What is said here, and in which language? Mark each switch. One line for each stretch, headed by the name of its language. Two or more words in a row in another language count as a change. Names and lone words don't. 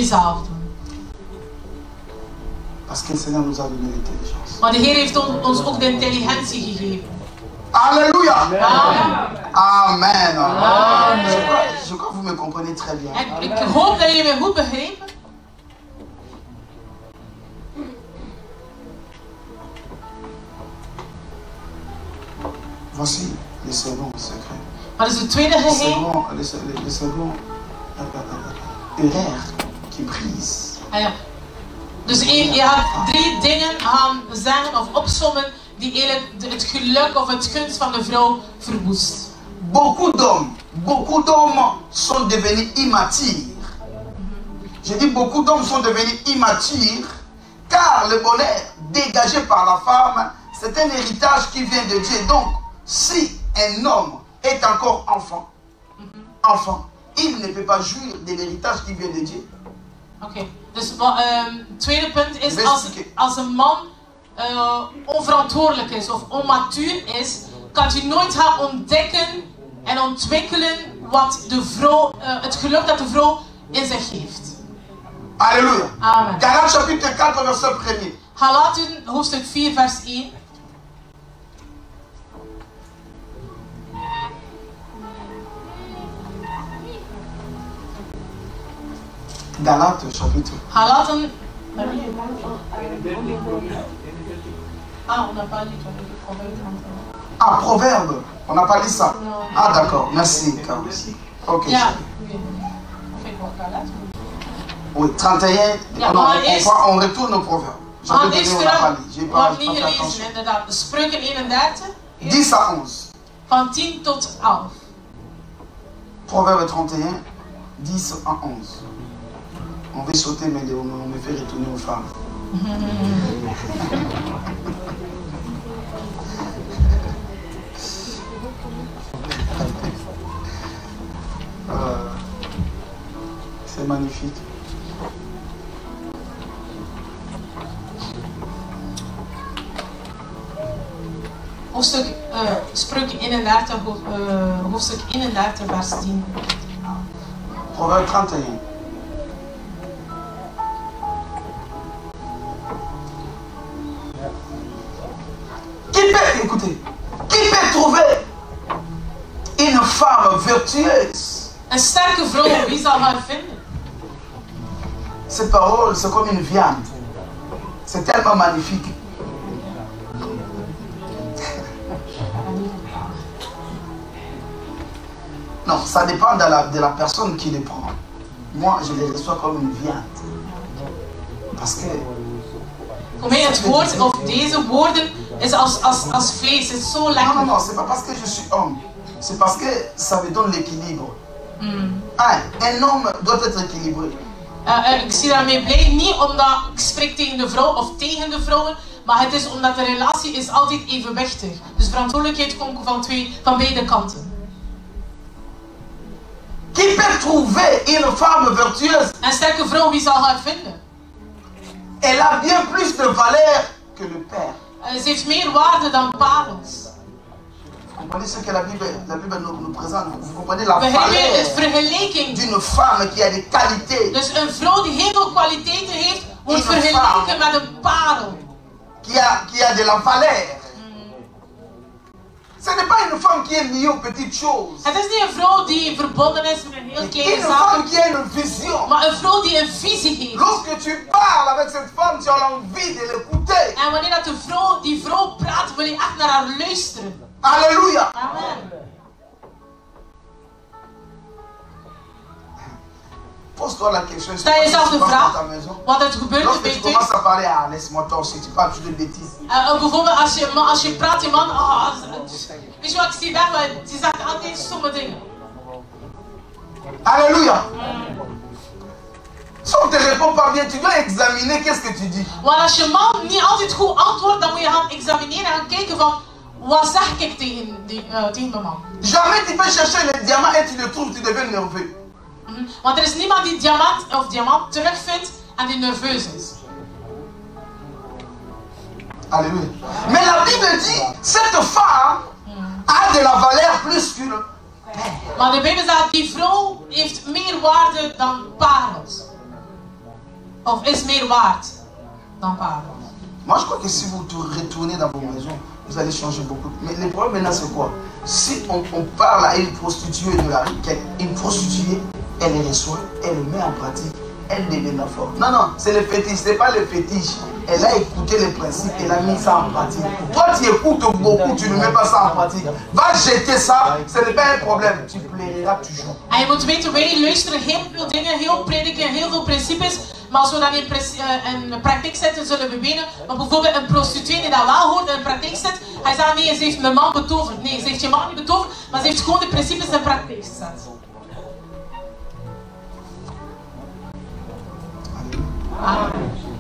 Dutch: Dat moet je zelf doen.
French: Parce que le Seigneur nous a donné l'intelligence.
Dutch: Maar de Heer heeft ons ook de intelligentie gegeven.
French: Alléluia. Amen. Amen. Amen. Je crois que vous me comprenez très bien.
Dutch: En ik hoop dat jullie me goed begrijpen.
French: Voici le second secret.
Dutch: Wat is het tweede geheim?
French: Le second erreur qui brise.
Dutch: Ah, ja. Dus je gaat 3 dingen gaan zeggen of opsommen die eigenlijk het geluk of het gunst van de vrouw verwoest.
French: Beaucoup d'hommes sont devenus immatures. Je dis beaucoup d'hommes sont devenus immatures car le bonheur dégagé par la femme, c'est un héritage qui vient de Dieu. Donc, si un homme est encore enfant, il ne peut pas jouir de l'héritage qui vient de Dieu.
Dutch: Oké, dus het tweede punt is als een man onverantwoordelijk is of onmatuur is, kan hij nooit gaan ontdekken en ontwikkelen wat de vrouw, het geluk dat de vrouw in zich heeft.
French: Alléluia. Amen. Galates chapitre 4 verset 1er.
Dutch: Galaten hoofdstuk 4 vers 1.
French: Galates chapitre. Galaten. On n'a pas lu. Ah, Proverbe. On n'a pas dit ça. Ah, d'accord. Merci, Carlos. Ok.
Dutch: Ja.
French: Oui, 31.
Dutch: Ja,
French: non,
Dutch: maar
French: on retourne au Proverbe.
Dutch: Maar eerst
French: on n'a pas lu. J'ai pas
Dutch: niet
French: fait attention.
Dutch: gelezen, inderdaad. Spreuken 31.
French: 10 à 11.
Dutch: Van 10 tot 11.
French: Proverbe 31, 10 à 11. On veut sauter, mais on me fait retourner aux femmes. C'est magnifique.
Dutch: Hoofdstuk Spreuken 31, hoofdstuk 31 vers 10.
French: Proverbe 31. Écoutez, qui peut trouver une femme vertueuse?
Dutch: Een sterke vrouw, wie zal haar vinden?
French: Cette parole, c'est comme une viande. C'est tellement magnifique. Non, ça dépend de la personne qui les prend. Moi, je les reçois comme une viande. Parce que...
Dutch: Voor mij het woord, of deze woorden, is als vlees. Het is zo lekker.
French: Non, non, non, c'est pas parce que je suis homme. C'est parce que ça me donne l'équilibre. Un homme doit être équilibré.
Dutch: Ik zie daarmee blij, niet omdat ik spreek tegen de vrouw of tegen de vrouwen, maar het is omdat de relatie is altijd evenwichtig. Dus verantwoordelijkheid komt van beide kanten.
French: Qui peut trouver une femme vertueuse?
Dutch: Een sterke vrouw, wie zal haar vinden?
French: Elle a bien plus de valeur que le père.
Dutch: Ze heeft meer waarde dan parels.
French: Vous comprenez ce que la Bible nous présente? Vous comprenez la
Dutch: Het
French: valeur
Dutch: vergelijking.
French: d'une femme qui a des qualités?
Dutch: Dus een vrouw die heel veel kwaliteiten heeft, wordt vergeleken met een parel.
French: Qui a de la valeur. Ce n'est pas une femme qui est liée aux petites choses.
Dutch: Het is niet een vrouw die verbonden is met een heel kleine
French: Une
Dutch: zaak,
French: femme qui a une vision.
Dutch: maar een vrouw die een visie heeft.
French: Lorsque tu parles avec cette femme, tu as l'envie de l'écouter.
Dutch: En wanneer dat die vrouw praat, wil je echt naar haar luisteren.
French: Alléluia. Amen. Pose-toi la question.
Dutch: Stel jezelf de
French: à ta
Dutch: vraag,
French: maison.
Dutch: wat het gebeurt
French: Lorsque
Dutch: bij
French: tu
Dutch: thuis.
French: commences à parler, laisse-moi torcher, tu parles toujours de bêtises.
Dutch: Bijvoorbeeld als je praat, je man, weet je wat ik zie daar, die zegt altijd stomme dingen.
French: Alléluia. Si on ne te répond pas bien, tu dois examiner qu'est-ce que tu dis.
Dutch: Want als je man niet altijd goed antwoordt, dan moet je gaan examineren en gaan kijken van, wat zeg ik tegen mijn man?
French: Jamais tu peux chercher le diamant et tu le trouves, tu deviens nerveux.
Dutch: Want er is niemand die diamant terugvindt en die nerveus is.
French: Alléluia. Mais la Bible dit, cette femme a de la valeur plus qu'une.
Dutch: Maar de Bijbel zegt, die vrouw heeft meer waarde dan parels. Of is meer waard. dan paren.
French: Moi, je crois que si vous retournez dans vos maisons, vous allez changer beaucoup. Mais le problème maintenant, c'est quoi? Si on parle à une prostituée de la rue, une prostituée, elle les reçoit, elle le met en pratique, elle devient forte. Non, non, c'est le fétiche, c'est pas le fétiche. Elle a écouté les principes, elle a mis ça en pratique. Toi, tu écoutes beaucoup, tu ne mets pas ça en pratique. Va jeter ça, ce n'est pas un problème. Tu plairas toujours.
Dutch: En je moet weten, wij luisteren heel veel dingen, heel prediken, heel veel principes. Maar als we dat in praktijk zetten, zullen we winnen. Maar bijvoorbeeld een prostituee die dat wel hoort in de praktijk zet, hij zegt nee, ze heeft mijn man betoverd. Nee, ze heeft je man niet betoverd, maar ze heeft gewoon de principes in praktijk gezet. Amen.